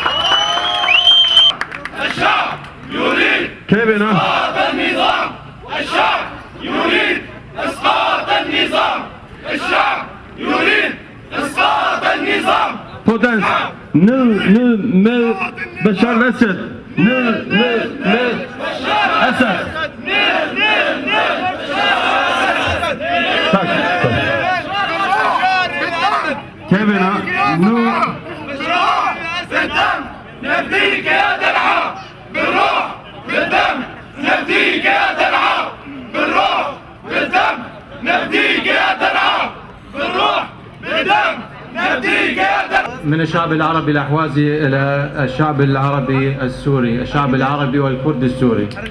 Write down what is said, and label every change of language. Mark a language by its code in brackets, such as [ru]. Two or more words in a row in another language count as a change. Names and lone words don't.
[da] Kære venner, på dansk, ned med Bashar al-Assad. Ned med Assad. Tak. Kære venner, nu [ar] نفديك يا درعا بالروح بالدم نفديك يا درعا بالروح بالدم نفديك يا درعا بالروح بالدم نفديك يا درعا. من الشعب العربي الأحوازي إلى الشعب العربي السوري، الشعب العربي والكرد السوري.